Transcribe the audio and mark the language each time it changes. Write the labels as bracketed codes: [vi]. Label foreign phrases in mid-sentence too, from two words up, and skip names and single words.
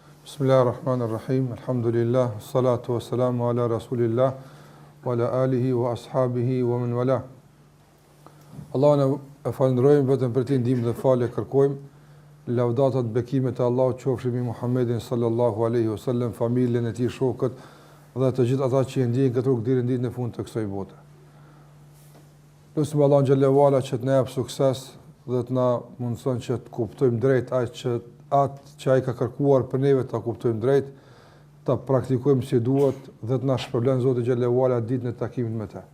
[ar] بسم الله الرحمن الرحيم الحمد لله والصلاة والسلام على رسول الله وعلى آله وأصحابه ومن والاه. [sq] Allahun e falenderojmë vetëm për të ndihmë dhe falë kërkojmë. Lavdatat bekimet e Allahut qofshin mbi Muhammedin [ar] صلى الله عليه وسلم, [sq] familjen e tij, shokët dhe të gjithë ata që ndjejnë këtë rrugë deri në ditën e fundit të kësaj bote. Lutim Allahun [ar] جل وعلا [sq] që të na jap sukses dhe të na mundson që të kuptojmë drejt atë që ai ka kërkuar për neve ta kuptojmë drejt, ta praktikojmë si duhet dhe të na shpërblen Zoti [ar] جل وعلا [sq] ditën e takimit me të.